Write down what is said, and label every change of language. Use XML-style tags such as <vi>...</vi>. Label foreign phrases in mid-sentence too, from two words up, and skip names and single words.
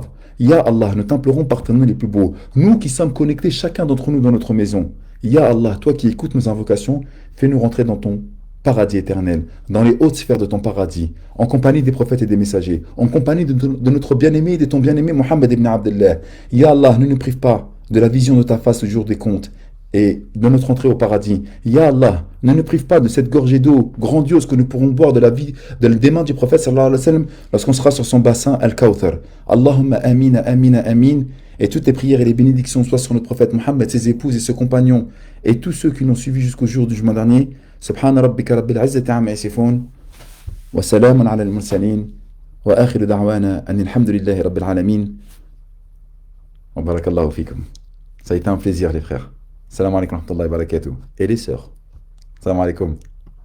<fr>Ya Allah, nous t'implorons par tes noms les plus beaux, nous qui sommes connectés chacun d'entre nous dans notre maison. Ya Allah, toi qui écoutes nos invocations, fais-nous rentrer dans ton paradis éternel, dans les hautes sphères de ton paradis, en compagnie des prophètes et des messagers, en compagnie de notre bien-aimé et de ton bien-aimé Mohammed ibn Abdullah. Ya Allah, ne nous prive pas de la vision de ta face au jour des comptes et de notre entrée au paradis. Ya Allah, ne nous prive pas de cette gorgée d'eau grandiose que nous pourrons boire de la vie des mains du prophète</fr> <ar>صلى الله عليه وسلم</ar> <fr>lorsqu'on sera sur son bassin Al-Kawthar.</fr> <ar>اللهم آمين آمين آمين.</ar> <fr>Et toutes les prières et les bénédictions soient sur notre prophète Mohammed, ses épouses et ses compagnons et tous ceux qui l'ont suivi jusqu'au jour du jugement dernier.</fr> <ar>سبحان ربك رب العزة عما يصفون وسلام على المرسلين وآخر دعوانا أن الحمد لله رب العالمين وبارك الله فيكم.</ar> <fr>Ça a été un plaisir les frères.</fr> <ar>السلام عليكم ورحمة الله وبركاته.</ar> <fr>Et les sœurs.</fr> <ar>السلام عليكم.</ar>